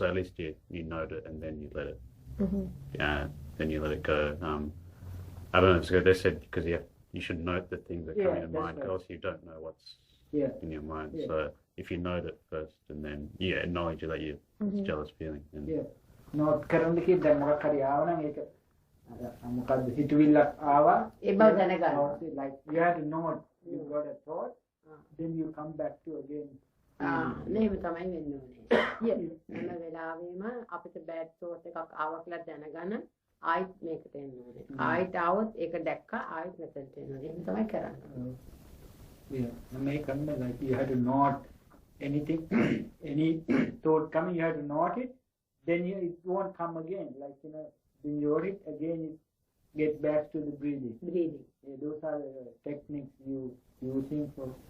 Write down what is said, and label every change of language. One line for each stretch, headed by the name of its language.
English: So at least you note it and then you let it. Mm-hmm. Yeah, then you let it go. I don't know. So they said because you should note the things that come Yeah, in your that's mind, right. because you don't know what's Yeah. in your mind. Yeah. So if you note it first and then acknowledge that you Mm-hmm. it's jealous feeling. And Yeah.
Sinhala: Note කරන්න කිව්ව දැන් මොකක් හරි ආව නම් ඒක මොකද්ද හිතවිල්ලක් ආවා ඒ බව දැනගන්න.
English: like you have to know you got a thought then you come back to again
Sinhala: එහෙම තමයි වෙන්න ඕනේ. හැම වෙලාවෙම අපිට බෑඩ් තෝට් එකක් ආවා කියලා දැනගන්න ආයෙත් මේකට එන්න ඕනේ. ආයෙත් આવොත් ඒක දැක්කා ආයෙත් මෙතනට එන්න ඕනේ. එහෙනම් තමයි කරන්නේ.
English: Make like you have to note anything, any thought coming, you have to note it. Then it won't come again. Like when you note it again, it get back to the breathing. Breathing. Yeah, those are the techniques you using for.